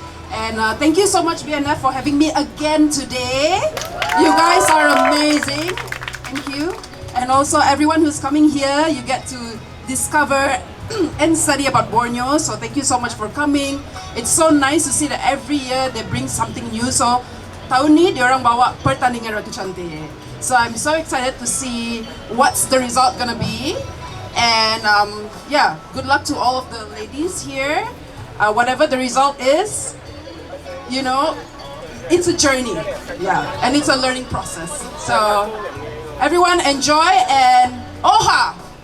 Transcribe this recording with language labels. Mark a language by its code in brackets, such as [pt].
[en] And thank you so much BNF for having me again today. You guys are amazing. Thank you. And also everyone who's coming here, you get to discover and study about Borneo. So thank you so much for coming. It's so nice to see that every year they bring something new. [ms] So tahun ni diorang bawa pertandingan Ratu Cantik. [en] So I'm so excited to see what's the result gonna be. And yeah, good luck to all of the ladies here. Whatever the result is, you know, it's a journey. Yeah, and it's a learning process. So everyone enjoy and oha!